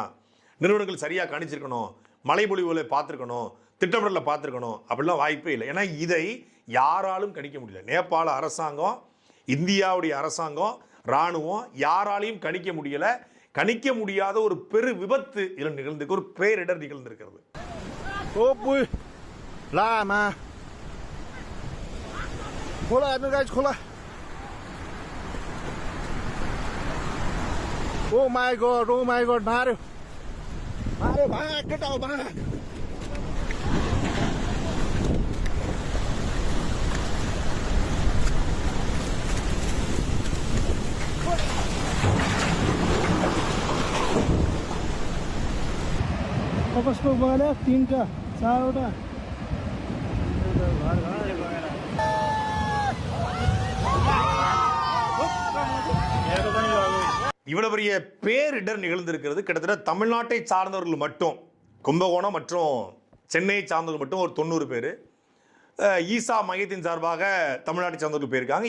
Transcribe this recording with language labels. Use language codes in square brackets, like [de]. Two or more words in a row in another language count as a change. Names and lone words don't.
[ta] நிறுவனங்கள் சரியாக கணிச்சிருக்கணும், மழைப்பொழிவுகளை பார்த்துருக்கணும், திட்டமிடலை பார்த்துருக்கணும் அப்படிலாம் வாய்ப்பே இல்லை. ஏன்னா இதை யாராலும் கணிக்க முடியல. நேபாள அரசாங்கம், இந்தியாவுடைய அரசாங்கம், இராணுவம் யாராலையும் கணிக்க முடியலை. கணிக்க முடியாத ஒரு பெரு விபத்து இதில் நிகழ்ந்திருக்கு, ஒரு பேரிடர் நிகழ்ந்திருக்கிறது. [en] Oh my god, Mario. Mario, भाग, get out, [ne] भाग. कसको गऱ्यो 3टा 4वटा [ta] இவ்வளவு பெரிய பேரிடர் நிகழ்ந்திருக்கிறது. கிட்டத்தட்ட தமிழ்நாட்டை சார்ந்தவர்கள் மட்டும், கும்பகோணம் மற்றும் சென்னையை சார்ந்தவர்கள் மட்டும் ஒரு 90 பேர், ஈசா மையத்தின் சார்பாக தமிழ்நாட்டை சார்ந்தவர்கள் போயிருக்காங்க.